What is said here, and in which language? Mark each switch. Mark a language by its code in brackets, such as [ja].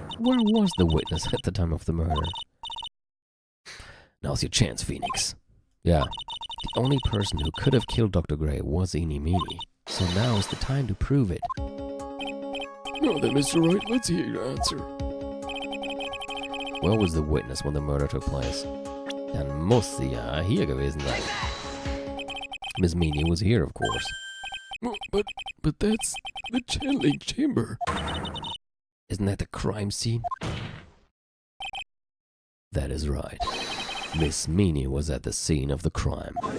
[en] Where was the witness at the time of the murder? Now's your chance, Phoenix. Yeah, the only person who could have killed Dr. Gray was Eeny Meeny, so now is the time to prove it. Now then, Mr. Wright, let's hear your answer. Where was the witness when the murder took place? [de] Dann muss sie ja hier gewesen sein. [en] Miss Meany was here, of course. But that's the channeling chamber. Isn't that the crime scene? That is right. Miss Meany was at the scene of the crime.